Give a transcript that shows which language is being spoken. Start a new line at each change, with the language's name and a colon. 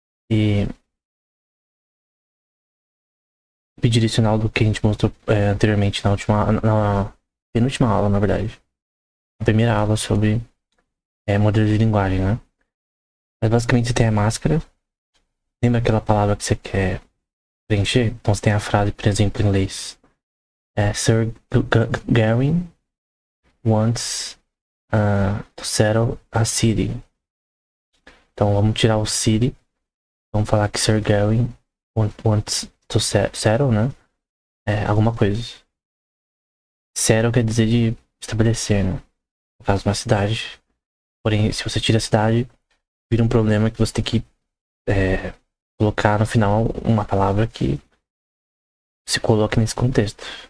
Portuguese: E bidirecional do que a gente mostrou anteriormente na penúltima aula, na verdade. A primeira aula sobre modelos de linguagem, né? Mas basicamente você tem a máscara. Lembra aquela palavra que você quer preencher? Então você tem a frase, por exemplo, em inglês.
English: Sir Gawain wants to settle a city.
Portuguese: Então vamos tirar o city. Vamos falar que Sir Gawain
English: wants to settle,
Portuguese: né? Alguma coisa. Settle quer dizer de estabelecer, né? No caso, uma cidade. Porém, se você tira a cidade, vira um problema que você tem que colocar no final uma palavra que se coloque nesse contexto.